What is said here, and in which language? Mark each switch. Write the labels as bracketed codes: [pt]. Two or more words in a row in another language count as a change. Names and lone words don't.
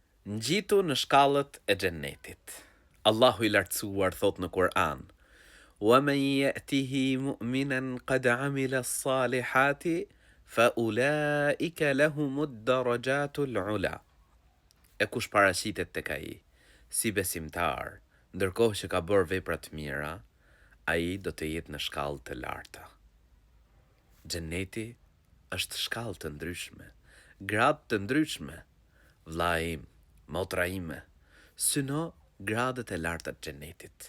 [sq] Ngjitu në shkallët e xhennetit. Allahu i lartësuar thot në Kur'an: [ar] وَمَنْ يَأْتِهِ مُؤْمِنًا قَدْ عَمِلَ الصَّالِحَاتِ فَأُولَٰئِكَ لَهُمُ الدَّرَجَاتُ الْعُلَى. [sq] E kush paraqitet tek ai si besimtar, ndërkohë që ka bërë vepra të mira, ai do të jetë në shkallë të larta. Xheneti është shkallë të ndryshme, gradë të ndryshme. Vlla im, motra ime, syno gradët e larta të xhenetit.